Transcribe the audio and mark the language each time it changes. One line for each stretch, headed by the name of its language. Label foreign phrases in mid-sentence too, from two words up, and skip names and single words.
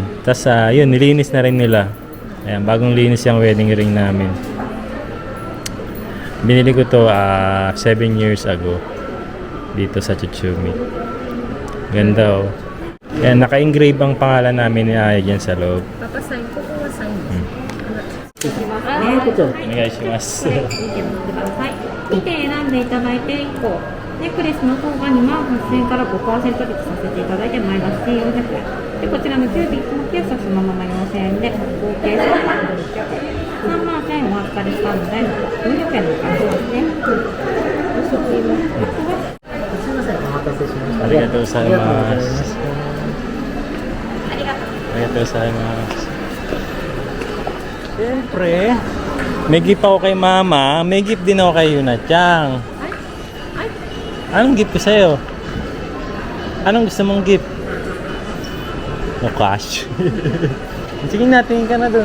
Filipino: Tapos yun, nilinis na rin nila. Ayan, bagong linis yung
English: wedding ring
Filipino: namin. Binili ko to 7 years ago. Dito sa Tsutsumi. Ganda oh. Ayan, naka-engrave ang pangalan namin ni Aya dyan sa loob. Papasign ko kung masign.
Japanese: お願いします. 見て選んでいただいて1個ネックレスの方が2万8000円から 5% 引きさせていただいて前出し1400円でこちらのキュービックのケースはそのまま4000円で合計3万1600円3万1000円お預かかでしたので、400円のお返しますね。すみません、お待たせしました。ありがとうございます。ありがとう。ありがとうございます.
Filipino: Siyempre, may gift ako kay Mama, may gift din ako kay Yuna-chan. Anong gift ko sa'yo? Anong gusto mong gift?
English: No cash.
Filipino: Sige na, tingin ka na dun.